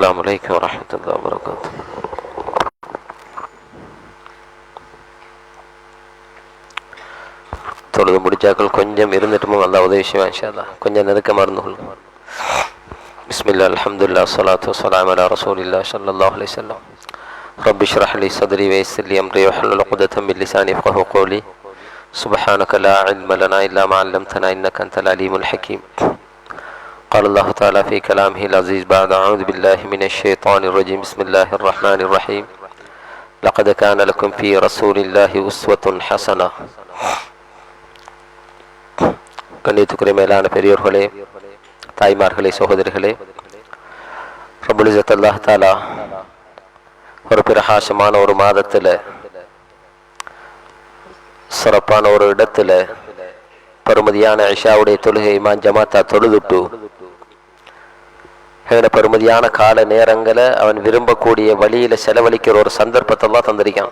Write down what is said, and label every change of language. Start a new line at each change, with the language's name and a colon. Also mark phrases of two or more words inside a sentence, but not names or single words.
Arabic: السلام عليكم ورحمة الله وبركاته.
Tamil: தொழுது முடிச்சாக்கள் கொஞ்சம் இருந்துட்டுமோ நல்லா உதவி செய்வேன்
Arabic: إن شاء الله.
Tamil: கொஞ்சம் நெருக்கமாக இருந்து கொள்ளுங்க.
Arabic: بسم الله الحمد لله الصلاة والسلام على رسول الله صلى الله عليه وسلم. رب اشرح لي صدري ويسر لي أمري واحلل عقدة من لساني يفقهوا قولي. سبحانك لا علم لنا إلا ما علمتنا إنك أنت العليم الحكيم. قال الله تعالى في كلامه العزيز بعد أعوذ بالله من الشيطان الرجيم بسم الله الرحمن الرحيم لقد كان لكم في رسول الله أسوة حسنة.
Tamil: கண்ணியத்துக்குரிய மேலான பெரியோர்களே, தாய்மார்களே, சகோதரிகளே,
Arabic: رب العزة الله تعالى
Tamil: ஒரு பிரகாசமான ஒரு மாதத்தில் சிறப்பான ஒரு இடத்துல பெருமதியான இஷாவுடைய தொழுகை இமாம் ஜமாத்தா தொழுதுட்டு பெருமதியான கால நேரங்களை அவன் விரும்பக்கூடிய வழியில செலவழிக்கிற ஒரு சந்தர்ப்பத்தை எல்லாம் தந்திருக்கான்.